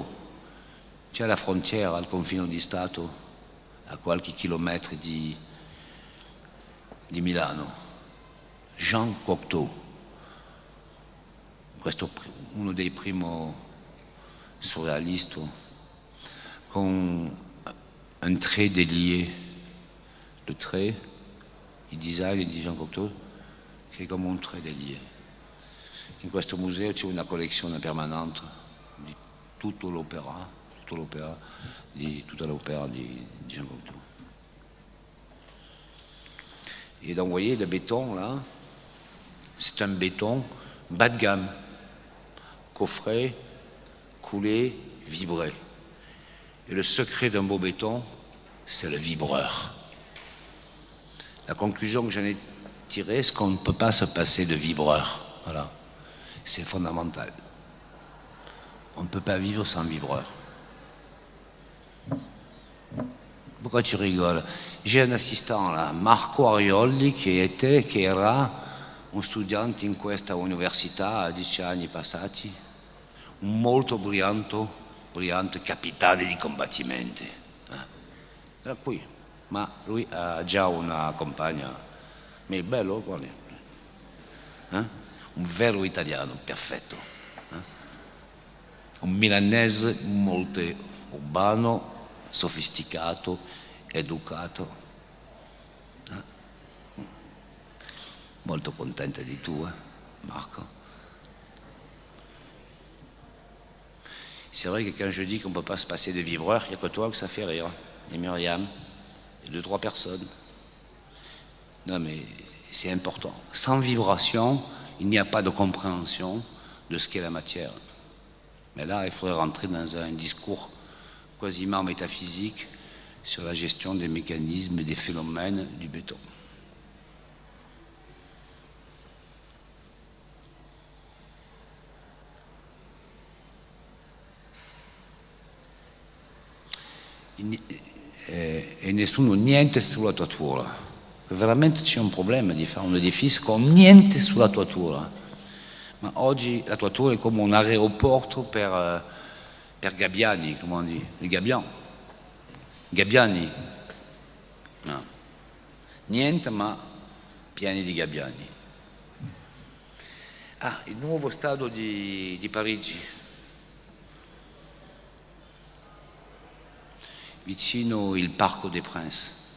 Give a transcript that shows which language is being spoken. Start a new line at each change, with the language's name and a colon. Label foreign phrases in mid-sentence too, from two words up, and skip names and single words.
Italian: C'è la frontiera, al confine di Stato, a qualche chilometro di Milano. Jean Cocteau, questo uno dei primi surrealisti, con un
French: trait délié, le trait,
Italian: il design di Jean Cocteau, che è come un
French: trait délié.
Italian: In questo museo c'è una collezione permanente di tutta l'opera di Jean Cocteau.
French: Et donc vous voyez le béton là, c'est un béton bas de gamme, coffret, coulé, vibré. Et le secret d'un beau béton, c'est le vibreur. La conclusion que j'en ai tirée, c'est qu'on ne peut pas se passer de vibreur. Voilà. C'est fondamental. On ne peut pas vivre sans vibreur. Pourquoi tu rigoles? J'ai un assistant là,
Italian: Marco Arioli, che era un studente in questa università a 10 anni passati, un molto brillante capitano di combattimenti. Era qui, ma lui ha già una compagna. Ma è bello, quale? Un vero italiano, perfetto. Un milanese molto urbano, sofisticato, educato. Molto contenta di tu, Marco.
French: C'est vrai que quand je dis qu'on ne peut pas se passer de vibreur, il n'y a que toi que ça fait rire, et Myriam, et 2-3 personnes. Non mais c'est important. Sans vibration, il n'y a pas de compréhension de ce qu'est la matière. Mais là, il faudrait rentrer dans un discours quasiment métaphysique sur la gestion des mécanismes, des phénomènes du béton.
Italian: E nessuno, niente sulla toitura. Veramente c'è un problema di fare un edificio con niente sulla toitura. Ma oggi la toitura è come un aeroporto per gabbiani, come
French: on dit,
Italian: i gabbiani. No. Niente, ma pieni di gabbiani. Il nuovo stadio di Parigi, vicino il Parco des Princes.